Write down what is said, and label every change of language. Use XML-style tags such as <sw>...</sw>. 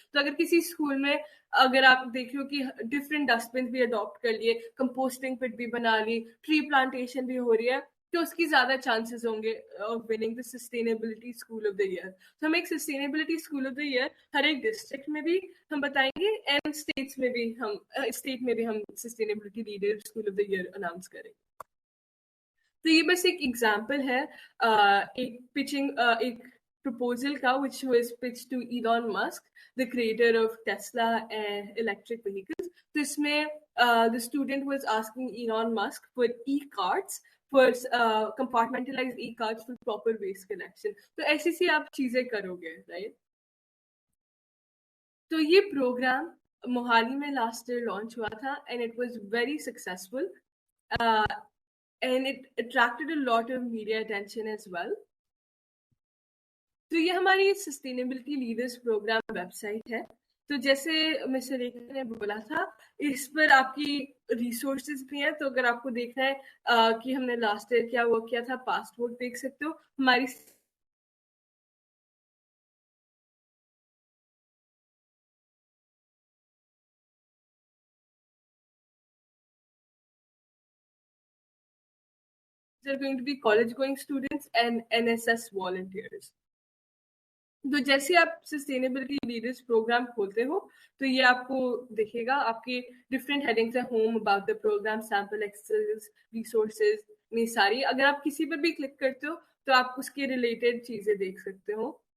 <hi>तो अगर किसी स्कूल में अगर आप देख लो कि डिफरेंट डस्टबिन भी अडॉप्ट कर लिए, कंपोस्टिंग पिट भी बना ली, ट्री प्लांटेशन भी हो रही है, तो उसकी ज्यादा चांसेस होंगे</hi> <en>Of winning the sustainability school of the year.</en> <hi>तो हम एक sustainability school of the year हर एक डिस्ट्रिक्ट में भी हम बताएंगे एंड स्टेट में भी हम sustainability leader school of the year announce करेंगे. तो ये बस एक एग्जाम्पल है एक प्रपोजल का</hi> <en>which was pitched to Elon Musk, the creator of Tesla and electric vehicles.</en> <hi>तो इसमें</hi> <en>the student was asking Elon Musk for e-carts, for compartmentalized e-carts for proper waste collection.</en> <hi>तो ऐसी सी आप चीजें करोगे, right? तो ये प्रोग्राम मोहाली में लास्ट ईयर लॉन्च हुआ था</hi> <en>and it was very successful. And it attracted a lot of media attention as well.</en> <hi>तो ये हमारी सस्टेनेबिलिटी लीडर्स प्रोग्राम वेबसाइट है. तो जैसे मिस्टर रेखा ने बोला था, इस पर आपकी रिसोर्सेज भी हैं. तो अगर आपको देखना है कि हमने लास्ट ईयर क्या वर्क किया था, पास्ट वर्क देख सकते हो. हमारी</hi> <en>are going to be college going students and NSS volunteers.</en> <hi>तो जैसे आप सस्टेनेबिलिटी लीडर्स प्रोग्राम खोलते हो तो ये आपको दिखेगा, आपके डिफरेंट हेडिंग्स है, home, about the programme, sample exercise, resources, ये सारी. अगर आप किसी पर भी क्लिक करते हो तो आप उसके रिलेटेड चीजें देख सकते हो.</hi>